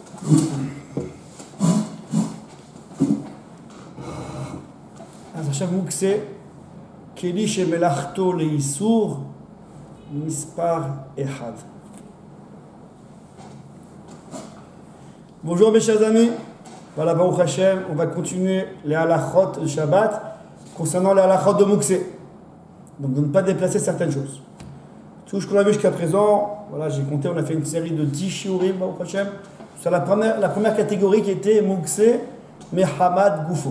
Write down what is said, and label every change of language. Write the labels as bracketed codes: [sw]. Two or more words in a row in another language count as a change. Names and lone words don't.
[he] אז עכשיו מוקצה, כלי שמלאכתו לאיסור, מספר אחד. [fr] Bonjour mes chers amis, voilà [he] ברוך השם, [fr] on va continuer les halachot de Shabbat concernant les halachot de Mouksé. Donc de ne pas déplacer certaines choses. Tout ce qu'on a vu jusqu'à présent, voilà, j'ai compté, on a fait une série de 10 shiurim, [he] ברוך השם, [fr] sur la première catégorie qui était [he] מוקצה, מחמת, גופו.